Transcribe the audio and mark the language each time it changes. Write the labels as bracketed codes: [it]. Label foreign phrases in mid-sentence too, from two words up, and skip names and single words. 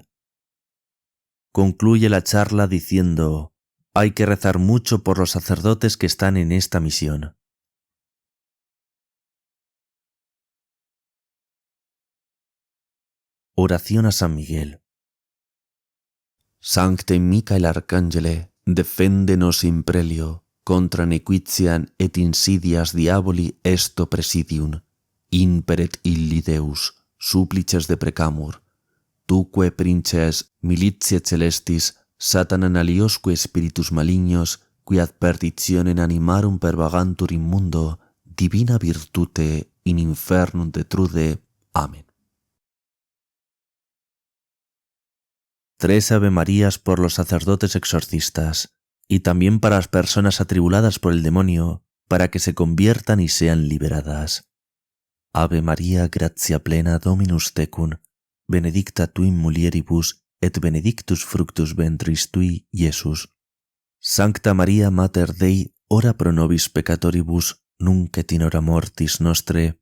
[es] Concluye la charla diciendo: hay que rezar mucho por los sacerdotes que están en esta misión. Oración a San Miguel. [la] Sancte Michael Arcangele, defende-nos in prelio, contra nequitiam et insidias diaboli esto presidium, imperet illi Deus, supplices deprecamur, tuque princes militiae celestis, Satanan aliosque spiritus malignos, qui ad perditionem animarum pervagantur in mundo, divina virtute in infernum detrude. [es] Amén. 3 Ave Marías por los sacerdotes exorcistas, y también para las personas atribuladas por el demonio, para que se conviertan y sean liberadas. [la] Ave María, gratia plena, Dominus tecum, benedicta tu in mulieribus, et benedictus fructus ventris tui, Iesus. Sancta Maria Mater Dei, ora pro nobis peccatoribus, nunc et in hora mortis nostre.